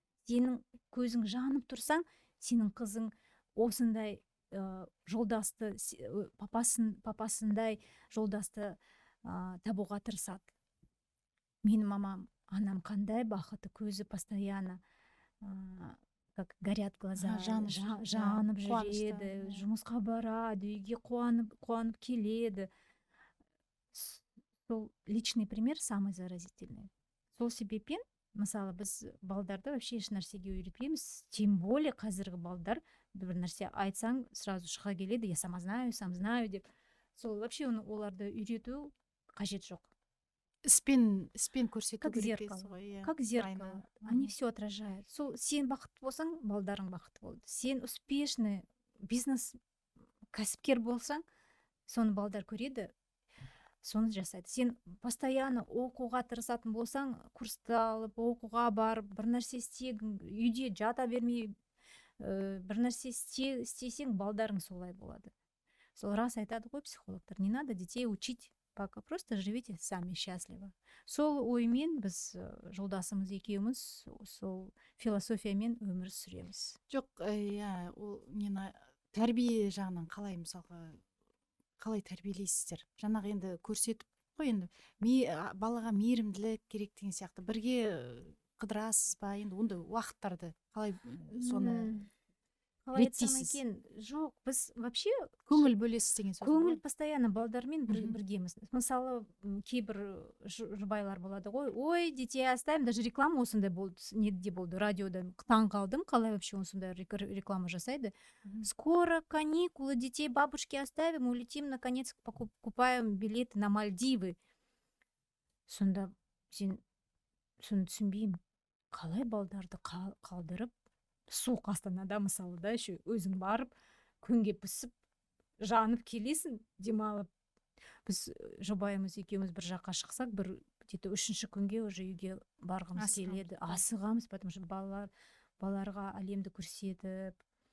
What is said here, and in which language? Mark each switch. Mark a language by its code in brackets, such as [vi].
[kk] Сенің көзің жанып тұрсаң, сенің қызың осындай жолдасты, папасындай жолдасты табуға тырысады. Менің анам қандай бақытты, көзі постоянно [ru] как горят глаза, [kk] жанып жүреді, жұмысқа барады, үйге қуанып келеді. Сол [ru] личный пример самый заразительный. [kk] Сол себеппен мысалы біз балдарды вообще еш нәрсеге үйретпейміз, тем более қазіргі балдар бір нәрсе айтсаң сразу шыға келеді, [ru] я сам знаю [kk] деп. Сол вообще оларды үйрету қажет жоқ. Іспен көрсету керек дейсіз ғой. [ru] Как зеркало. Они все отражают. [kk] Сол сен бақытты болсаң, балдарың бақытты болды. Сен [ru] успешный бизнес [kk] кәсіпкер болсаң, соны балдар көреді, соны жасайды. Сен постоянно оқуға тырысатын болсаң, курсты алып, оқуға барып, бір нәрсе істегің, үйде жата бермей, бір нәрсе істесең, балдарың солай болады. Сол рас айтады ғой психологтар, [ru] не надо детей учить, пока просто живите сами счастливо. [kk] Сол оймен біз жолдасымыз екеуміз сол философиямен өмір сүреміз. Жоқ, ол нені тәрбие жағынан қалай, мысалға қалай тәрбиелейсіздер? Жаңағы енді көрсетіп қой, енді балаға мейірімділік керек деген сияқты бірге қыдырасыз ба, енді ондай уақыттарды қалай соны реттейсіз? Жоқ, біз вообще көңіл бөлесіз деген сөз. Көңіл постоянно балдармен біргеміз. Мысалы, кейбір жұбайлар болады ғой, ой, [ru] детей оставим, [kk] даже реклама осындай болды, неде болды, радиода таң қалдым, қалай вообще осындай реклама жасайды. [ru] Скоро каникулы, детей бабушки оставим, улетим, наконец покупаем билеты на Мальдивы. [kk] Сонда сен соны түсінбеймін, қалай балдарды қалдырып, суық Астанада мысалы да, еще өзің барып, күнге пісіп, жанып келесің, демалып. Біз жұбайымыз екеуміз бір жаққа шықсақ, бір где-то 3-ші күнге уже үйге барғымыз келеді, асығамыз, [ru] потому что [kk] балаларға әлемді көрсетіп.